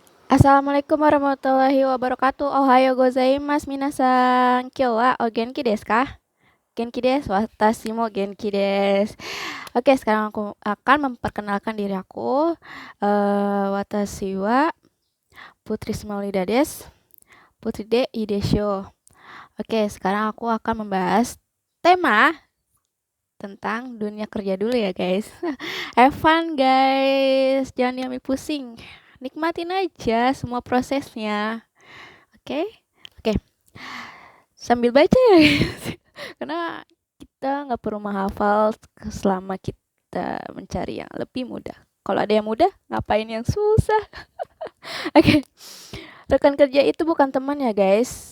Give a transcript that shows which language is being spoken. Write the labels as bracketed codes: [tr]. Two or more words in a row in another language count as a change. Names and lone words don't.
[ar] السلام عليكم ورحمة الله وبركاته. [ja] おはようございます皆さん。今日はお元気ですか? 元気です. 私も元気です. [id] Oke, sekarang aku akan memperkenalkan diri aku. [ja] Watashi wa Putri Semaulida desu. Putri de Idesho. [id] Oke, sekarang aku akan membahas tema tentang dunia kerja dulu ya guys. [en] Have fun guys. [id] Jangan diambil pusing. Nikmatin aja semua prosesnya. Oke, oke. Sambil baca ya, guys. Karena kita nggak perlu menghafal selama kita mencari yang lebih mudah. Kalau ada yang mudah, ngapain yang susah? Oke, rekan kerja itu bukan teman ya guys.